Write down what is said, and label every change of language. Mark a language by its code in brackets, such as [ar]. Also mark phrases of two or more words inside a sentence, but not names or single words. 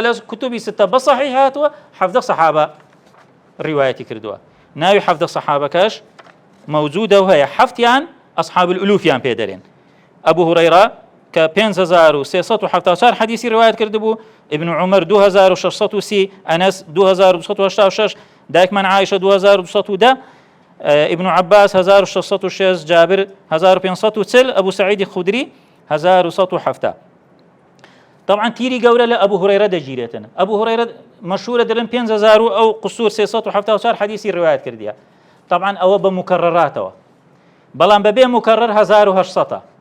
[ckb] لە کتوبی ستە بە صەحیح هاتووە 17 سەحابە ڕیوایەتی کردووە ناوی 17 سەحابەکەش موجودە و هەیە حەفتیان ئەصحاب الألوفیان پێدەرێن ئەبوو هورەیرە کە 5374 حەدیثی ڕیوایەت کردبوو ابن عمر 2630 ئەنەس 2286 دایکمان عایشە 2210 ابن عباس 1606 جابر 1540 ئەبوو سعیدی خودری 1170 طبعا تیری گەورە لە ئەبوو هورەیرە دەگیرێتن ئەبوو هورەیرە مەشهورە دەڵێن 5000 ئەو قسوور 374 حەدیثی ڕیوایەت کردیە طبعا ئەوە بە مکرراتەوە بەڵام بەبێ مکرر 1800